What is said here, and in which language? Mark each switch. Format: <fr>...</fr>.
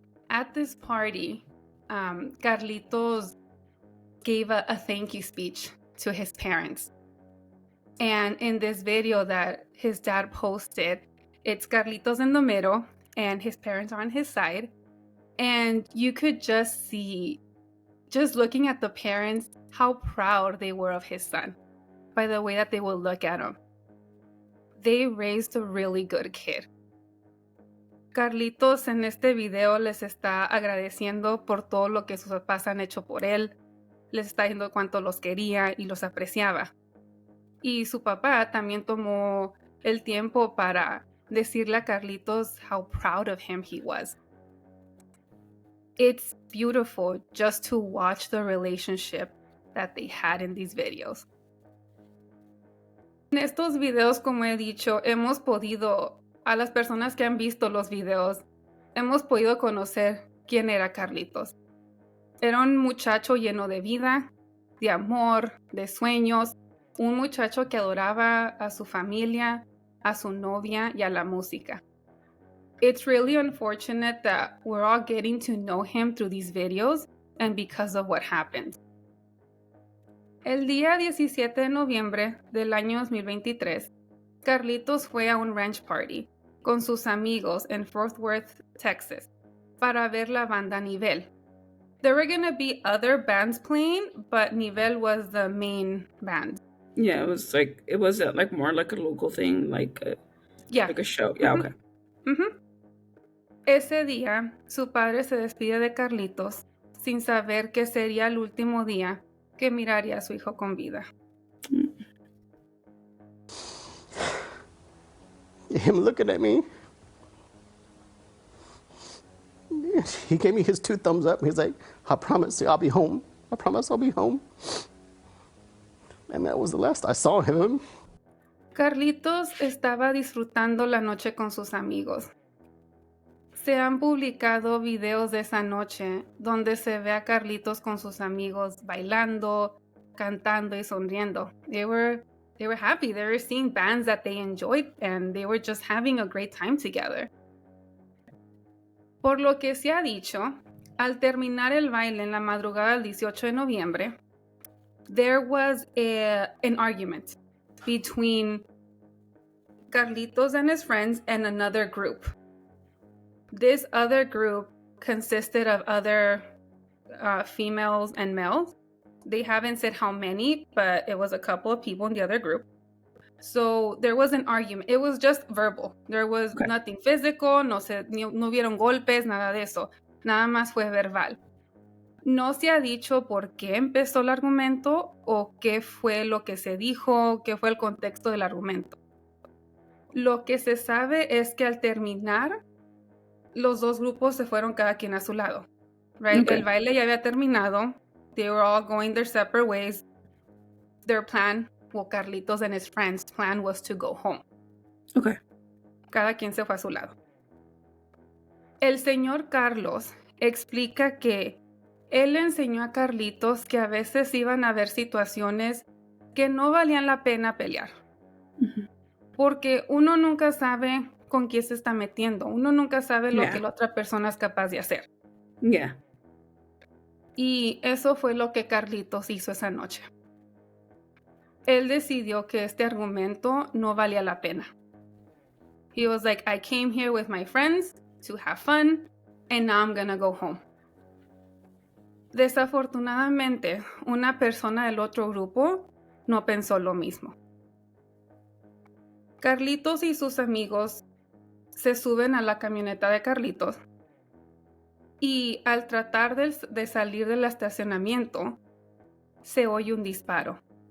<en>At this party, Carlitos gave a thank you speech to his parents. And in this video that his dad posted, it's Carlitos in the middle and his parents are on his side. And you could just see, just looking at the parents, how proud they were of his son by the way that they would look at him. They raised a really good kid.</en> <es>Carlitos en este video les está agradeciendo por todo lo que sus papás han hecho por él. Les está diciendo cuánto los quería y los apreciaba. Y su papá también tomó el tiempo para decirle a Carlitos</es> <en>how proud of him he was. It's beautiful just to watch the relationship that they had in these videos.</en> <es>En estos videos, como he dicho, hemos podido, a las personas que han visto los videos, hemos podido conocer quién era Carlitos. Era un muchacho lleno de vida, de amor, de sueños, un muchacho que adoraba a su familia, a su novia y a la música.</es> <en>It's really unfortunate that we're all getting to know him through these videos and because of what happened.</en> <es>El día 17 de noviembre del año 2023, Carlitos fue a un ranch party con sus amigos en Fort Worth, Texas, para ver la banda Nivel.</es> <en>There were going to be other bands playing, but Nivel was the main band. Yeah, it was more like a local thing, like a show. Yeah, okay. Mm-hmm.</en> <es>Ese día, su padre se despide de Carlitos sin saber que sería el último día que miraría a su hijo con vida.</es> <en>Him looking at me, he gave me his 2 thumbs up. He's like, I promise you I'll be home. I promise I'll be home. And that was the last I saw him.</en> <es>Carlitos estaba disfrutando la noche con sus amigos. Se han publicado videos de esa noche donde se ve a Carlitos con sus amigos bailando, cantando y sonriendo.</es> <en>They were happy. They were seeing bands that they enjoyed and they were just having a great time together.</en> <es>Por lo que se ha dicho, al terminar el baile en la madrugada del 18 de noviembre,</es> <en>there was an argument between Carlitos and his friends and another group. This other group consisted of other females and males. They haven't said how many, but it was a couple of people in the other group. So there was an argument. It was just verbal. There was nothing physical,</en> <es>no hubieron golpes, nada de eso. Nada más fue verbal. No se ha dicho por qué empezó el argumento o qué fue lo que se dijo, qué fue el contexto del argumento. Lo que se sabe es que al terminar, los dos grupos se fueron cada quien a su lado.</es> <en>Right? Okay.</en> <es>El baile ya había terminado.</es> <en>They were all going their separate ways. Their plan, well, Carlitos and his friends' plan was to go home. Okay.</en> <es>Cada quien se fue a su lado. El señor Carlos explica que él le enseñó a Carlitos que a veces iban a haber situaciones que no valían la pena pelear. Mm-hmm. Porque uno nunca sabe con quién se está metiendo. Uno nunca sabe lo</es> <en>Yeah.</en> <es>que la otra persona es capaz de hacer.</es> <en>Yeah.</en> <es>Y eso fue lo que Carlitos hizo esa noche. Él decidió que este argumento no valía la pena.</es> <en>He was like, I came here with my friends to have fun, and now I'm gonna go home.</en> <es>Desafortunadamente, una persona del otro grupo no pensó lo mismo. Carlitos y sus amigos se suben a la camioneta de Carlitos y al tratar de salir del estacionamiento, se oye un disparo.</es>